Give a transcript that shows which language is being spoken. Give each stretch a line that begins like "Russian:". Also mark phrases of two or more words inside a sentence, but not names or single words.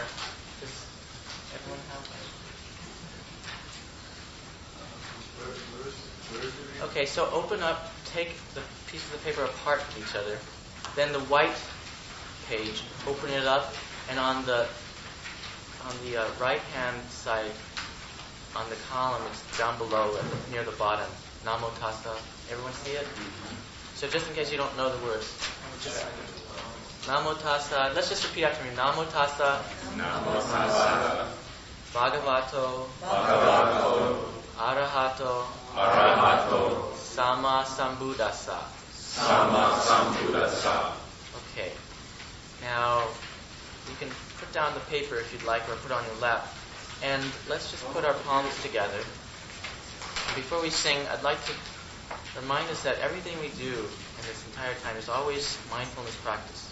English: Does everyone have one? Okay, so open up, take the pieces of paper apart from each other. Then the white page, open it up, and on the right-hand side, on the column, it's down below, near the bottom.
Pali: Namo tassa.
English: Everyone see it? So just in case you don't know the words,
Pali: Namo tassa.
English: Let's just repeat after me.
Pali: Namo tassa. Namo tassa. Bhagavato. Bhagavato. Arahato. Arahato. Sama sambuddhassa. Sama sambuddhassa.
English: Okay. Now, you can put down the paper if you'd like, or put it on your lap. And let's just put our palms together. And before we sing, I'd like to remind us that everything we do in this entire time is always mindfulness practice.